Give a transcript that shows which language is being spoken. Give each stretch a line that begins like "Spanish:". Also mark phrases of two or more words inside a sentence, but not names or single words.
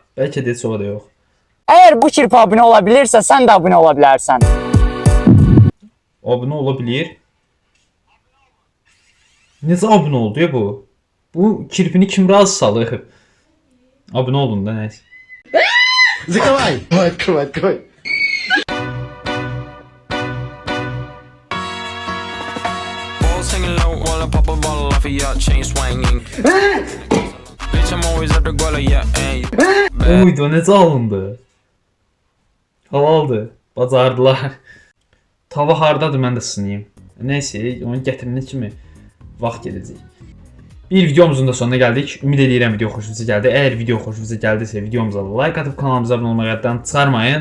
Azerbaijani: Bəlkə də heç o da yox. Əgər bu kirpi abunə ola bilirsə, sən də abunə ola bilərsən. Abunə ola bilir. Necə abunə oldu ya bu? Bu kirpini kim razı salır? Abunə olun da nəysə.
Russian: Закрывай. Открывай.
English: pop a bottle off of your chain swinging. Bitch, I'm always at the guala, yeah, and you.
Azerbaijani: O video necə alındı? Halaldır. Bacardılar. Tava hardadır, mən də sınayım. Neyse, onu gətirənə kimi vaxt gedəcək. Bir videomuzun da sonuna gəldik. Ümid edirəm video xoşunuza gəldi. Əgər video xoşunuza gəldisə videomuza like atıb kanalımıza abunə olmağı yaddan çıxarmayın.